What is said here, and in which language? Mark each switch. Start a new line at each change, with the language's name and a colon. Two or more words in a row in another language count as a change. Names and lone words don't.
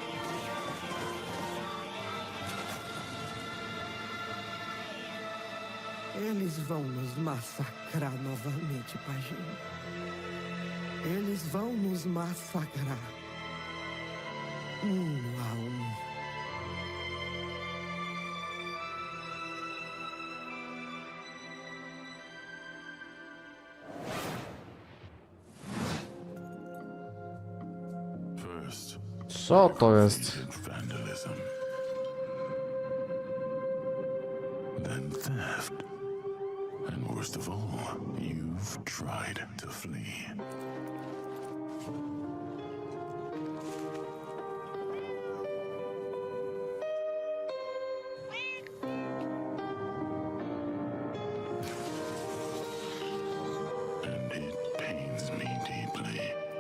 Portuguese: Eles vão nos massacrar novamente, Paginho. Eles vão nos massacrar. Um a um.
Polish: Co to jest?
English: Then and theft. And worst of all, you've tried to flee. And it pains me deeply.